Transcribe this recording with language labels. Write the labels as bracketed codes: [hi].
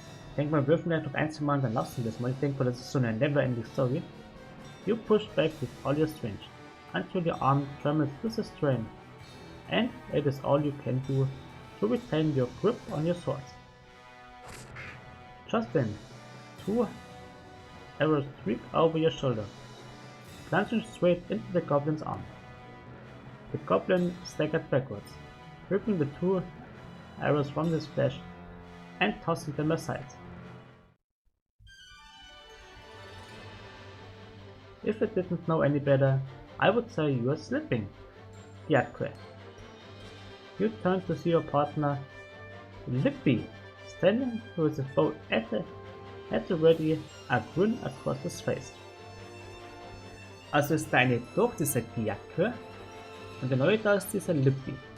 [de] Ich denke mal, wir würfen vielleicht noch ein, zwei Mal und dann lassen wir das mal. Ich denke mal, das ist so eine never-ending story. [en] You push back with all your strength, until your arm trembles with the strain, and it is all you can do to retain your grip on your sword. Just then, two arrows streak over your shoulder, plunging straight into the goblin's arm. The goblin staggered backwards, ripping the two arrows from his flesh and tossing them aside. If I didn't know any better, I would say you are slipping, Diakwe. You turn to see your partner, Lippy, standing with his bow at the ready, a grin across his face. [de] Also ist deine durch dieser Diakwe und der neue da ist dieser Lippy.